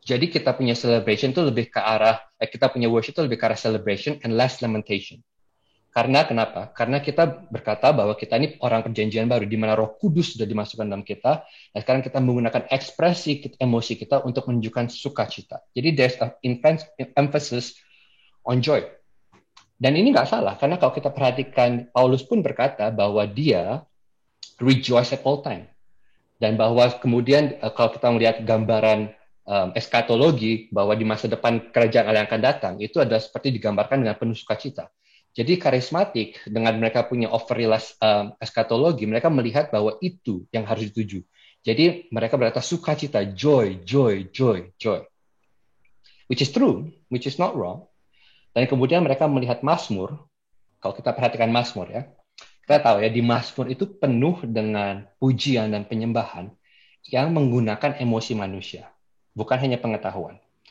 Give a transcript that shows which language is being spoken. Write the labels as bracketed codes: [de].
[id] Jadi kita punya celebration itu lebih ke arah, kita punya worship itu lebih ke arah [en] celebration and less lamentation. [id] Karena kenapa? Karena kita berkata bahwa kita ini orang perjanjian baru, di mana Roh Kudus sudah dimasukkan dalam kita, dan sekarang kita menggunakan ekspresi emosi kita untuk menunjukkan sukacita. Jadi [en] there's an emphasis on joy. [id] Dan ini nggak salah, karena kalau kita perhatikan, Paulus pun berkata bahwa dia [en] rejoice at all time. [id] Dan bahwa kemudian kalau kita melihat gambaran eskatologi, bahwa di masa depan kerajaan Allah yang akan datang, itu adalah seperti digambarkan dengan penuh sukacita. Jadi karismatik, dengan mereka punya overrealize eskatologi, mereka melihat bahwa itu yang harus dituju. Jadi mereka berkata sukacita, [en] joy, joy, joy, joy. Which is true, which is not wrong. [id] Dan kemudian mereka melihat Mazmur, kalau kita perhatikan Mazmur ya, kita tahu ya di Mazmur itu penuh dengan pujian dan penyembahan yang menggunakan emosi manusia, bukan hanya pengetahuan.